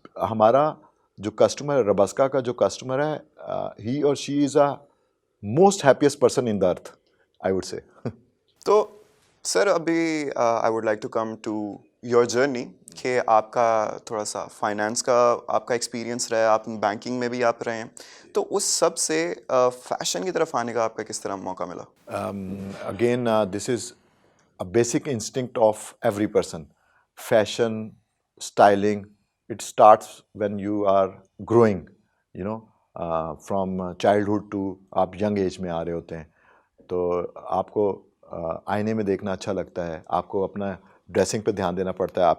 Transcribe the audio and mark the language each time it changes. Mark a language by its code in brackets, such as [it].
[ur] ہمارا جو کسٹمر ہے, [en] رباسکا کا جو کسٹمر ہے, he or she is a most happiest person in the earth, I would say. [ur] تو سر ابھی [en] I would like to come to your journey, [ur] کہ آپ کا تھوڑا سا فائنانس کا آپ کا ایکسپیرینس رہا ہے, آپ بینکنگ میں بھی آپ رہے ہیں, تو اس سب سے فیشن کی طرف آنے کا آپ کا کس طرح موقع ملا؟ [en] Again this is a basic instinct of every person. Fashion, styling, it starts when you are growing, you know, from childhood to [ur] آپ [en] young age [ur] میں آ رہے ہوتے ہیں, تو آپ کو آئینے میں دیکھنا اچھا لگتا ہے, آپ کو اپنا ڈریسنگ پہ دھیان دینا پڑتا ہے.